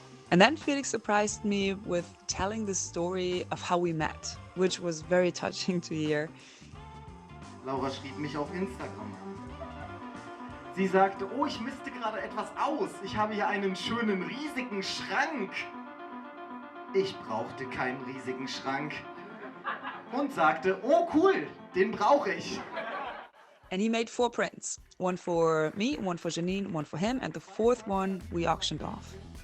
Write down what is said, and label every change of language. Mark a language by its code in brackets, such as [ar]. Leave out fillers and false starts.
[en] And then Felix surprised me with telling the story of how we met, which was very touching to hear. [de] Laura schrieb mich auf Instagram an. Sie sagte, oh, ich misste gerade etwas aus. Ich habe hier einen schönen, riesigen Schrank. Ich brauchte keinen riesigen Schrank. Und sagte, oh cool, den brauche ich. [en] And he made 4 prints. One for me, one for Janine, one for him, and the 4th one we auctioned off.